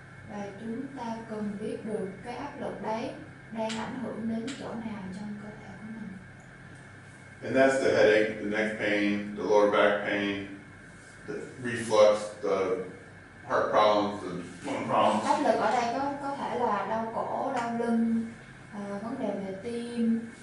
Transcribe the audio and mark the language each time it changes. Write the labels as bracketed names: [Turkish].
[Vietnamese] Và chúng ta cần biết được cái áp lực đấy đang ảnh hưởng đến chỗ nào trong cơ thể của mình. [English] And that's the headache, the neck pain, the lower back pain, the reflux, the heart problems, the lung problems. [Vietnamese] Áp lực ở đây có thể là đau cổ, đau lưng, vấn đề về tim.